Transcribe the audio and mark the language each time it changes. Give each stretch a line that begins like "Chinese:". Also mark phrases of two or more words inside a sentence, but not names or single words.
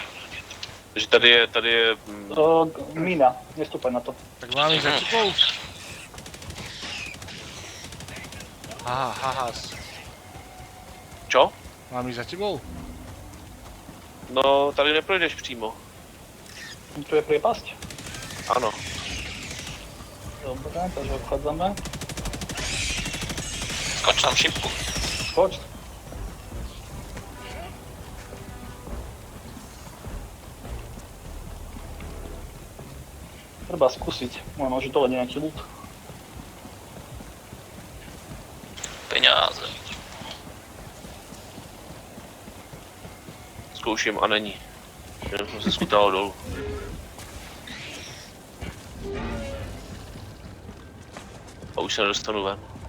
Czech: Takže tady je...
Slovak: Mína, nestupaj na to.
Czech: Tak mám jít za tebou. Haha.
Slovak: Čo?
Czech: Mám jít za tebou? No, tady neprojdeš přímo.
Slovak: Tu je priepasť?
Czech: Ano.
Slovak: Dobre, takže obchádzame.
Czech: Skoč tam šipku. Skoč.
Slovak: Treba skúsiť, možno dole nejaký loot. Peňáze.
Czech: Zkouším a není. Jenom jsem se skutal dolů. A už se nedostanu ven.